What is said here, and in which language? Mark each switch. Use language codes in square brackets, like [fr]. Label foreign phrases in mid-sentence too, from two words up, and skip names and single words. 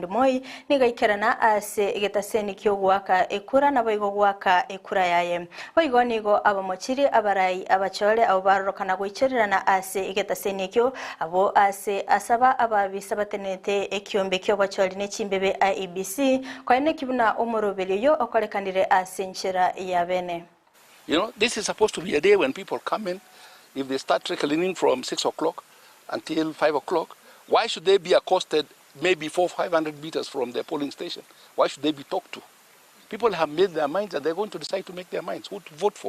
[guz] Moi nigaikerana ase egetaseni kyo gwaka ekura na boigo gwaka ekura yaye boigo nigo abamochiri abarai abachole abo barokana gwichererana ase egetaseni kyo abo ase asaba ababisa batenete ekyombe kyo bacholi ne chimbebe IEBC kwaine kibuna omorobeliyo okolekanire ase nchera ya bene. [en] You know, this is supposed to be a day when people come in. If they start trickling in from 6 o'clock until 5 o'clock, why should they be accosted maybe 400-500 meters from their polling station? Why should they be talked to? People have made their minds and they're going to decide to make their minds, who to vote for.